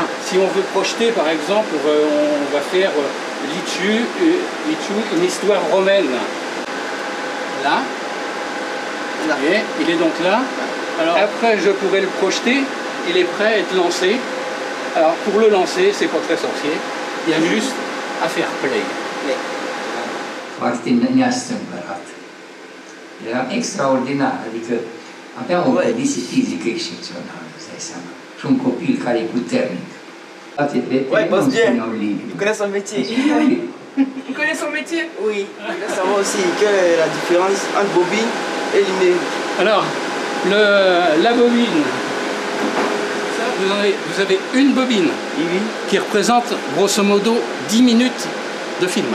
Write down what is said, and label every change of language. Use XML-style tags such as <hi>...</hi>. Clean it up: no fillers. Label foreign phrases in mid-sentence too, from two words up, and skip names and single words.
<fr>Si on veut projeter, par exemple, on va faire Lichu, une histoire romaine. Là. Et il est donc là. Alors, après, je pourrais le projeter. Il est prêt à être lancé. Alors, pour le lancer, c'est pas très sorcier. Il y a juste à faire play.</fr> <ro>Foarte neastâmpărat. Era extraordinar, adică avea o condiție fizică excepțională, îți dai seama. Și un copil care e puternic. Toate fetele nu spuneau limbi.</ro> <fr>Tu connais son métier? Tu connais son métier? Oui. Je voulais savoir aussi quelle est la différence entre bobine et numérique. Alors, la bobine, ça, vous avez une bobine qui représente grosso modo 10 minutes de film.</fr>